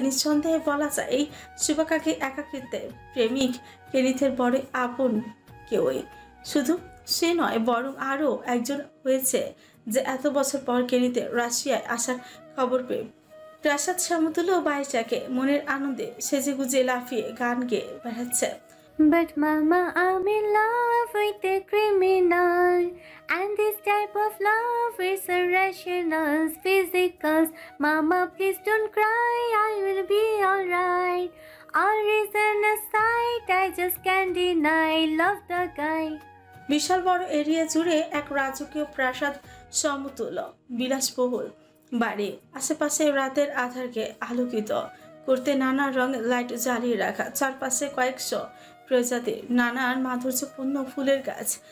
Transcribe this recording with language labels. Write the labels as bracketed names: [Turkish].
[Bangla] নিঃসন্দেহে বলা যায় এই শুভাকাঙ্ক্ষী একাকিত্বের প্রেমিক কেনিথের বড় আপন কেউই। শুধু সে নয়, বরং আরও একজন হয়েছে যে এত বছর পর কেনিতে রাশিয়ায় আসার খবর পেয়ে প্রাসাদ সমতুল্য বাড়িটাকে মনের আনন্দে সেজে গুজে লাফিয়ে গান গেয়ে বেড়াচ্ছে। [English] But mama, I'm in love with a criminal, and this type of love is irrational, physical. Mama, please don't cry, I will be alright. All reason aside, I just can't deny, love the guy. [Bangla] বিশাল বড় area জুড়ে এক রাজকীয় প্রাসাদ সমতুল্য বিলাসবহুল বাড়ি, আশেপাশে রাতের আধারকে আলোকিত করতে নানা রঙের লাইট জ্বালিয়ে রাখা, চারপাশে কয়েকশো প্রজাতির নানান মাধুর্যপূর্ণ ফুলের গাছ।